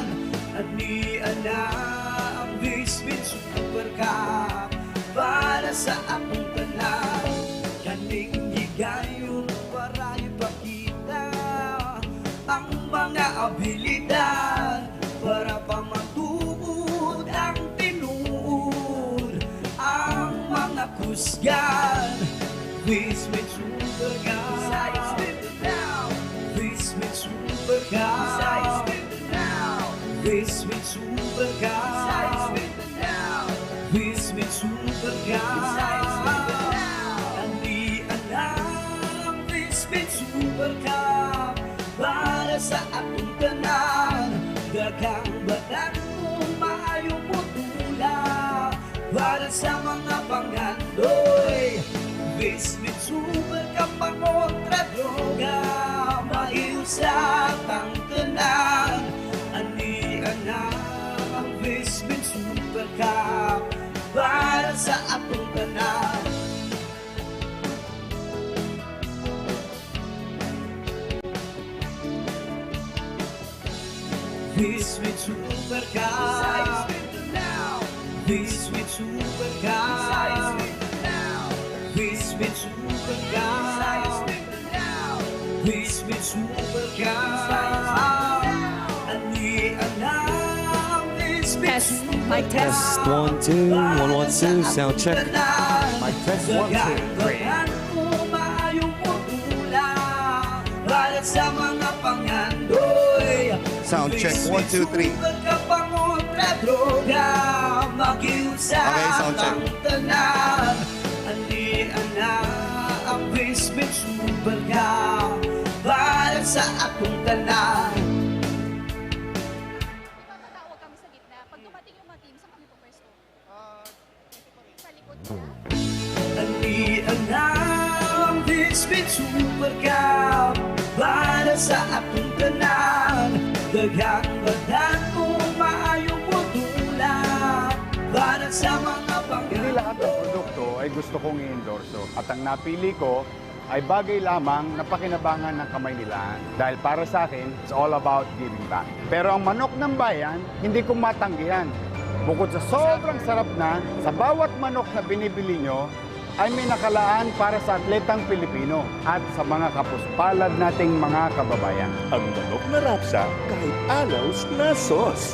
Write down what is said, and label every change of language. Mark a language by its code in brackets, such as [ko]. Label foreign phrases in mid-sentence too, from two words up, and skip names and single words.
[ceb] Andian na ang VisMin Super Cup para sa atong tanan. Kaning higayon para ipakita ang mga abilidad para pamatuod ang tinuod ang mga kusgan. VisMin Super Cup. VisMin Super Cup. VisMin Super Cup. VisMin Super Cup. Andian na ang VisMin Super Cup para sa atong tanan. Daghang banan kung maayong putula para sa mga pangandoy. VisMin Super Cup pangontra droga, maiusap ang tanan. Andian na ang VisMin Super Cup para sa atong tanan. VisMin Super Cup. VisMin Super Cup. VisMin Super Cup. VisMin Super Cup. Andian na ang VisMin Super Cup. [en] Mic test. 1, 2, 1, 1, 2. Sound check. Mic test 1, 2. Great. [ceb] Para sa mga pangandoy. [en] Sound check 1, 2, 3. Okay, sound check. [ceb] Andian na ang VisMin Super Cup para sa atong tanan. [tl] Tatawag kami sa gitna. Pag dumating yung mga team, saan kami pupwesto? Sa likod. [ceb] Andian VisMin Super Cup para sa atong tanan. Daghang badan kung maayong putula para sa mga [tl] Hindi lahat ng produkto ay gusto kong i-endorso. At ang napili ko ay bagay lamang na pakinabangan ng kamay nila. Dahil para sa akin, [en] it's all about giving back. [tl] Pero ang manok ng bayan, hindi ko matanggihan. Bukod sa sobrang sarap na, sa bawat manok na binibili nyo, ay may nakalaan para sa atletang Pilipino at sa mga kapuspalad nating mga kababayan. Ang manok na rapsa kahit alaws na sauce.